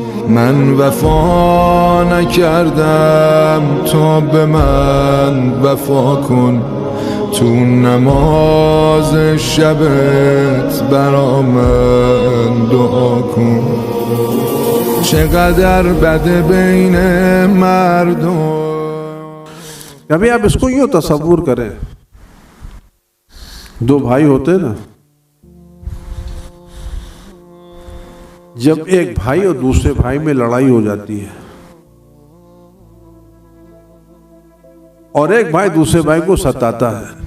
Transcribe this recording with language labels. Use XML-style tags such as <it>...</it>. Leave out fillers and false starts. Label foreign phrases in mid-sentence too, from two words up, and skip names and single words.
<fa>من وفا نکردم تو به من وفا کن تو نماز شبت برا من دعا کن چقدر بده بین مردم.</fa> <ur>کبھی آپ اس کو یوں تصور کریں، دو بھائی ہوتے نا، جب ایک بھائی اور دوسرے بھائی میں لڑائی ہو جاتی ہے اور ایک بھائی دوسرے بھائی کو ستاتا ہے،</ur>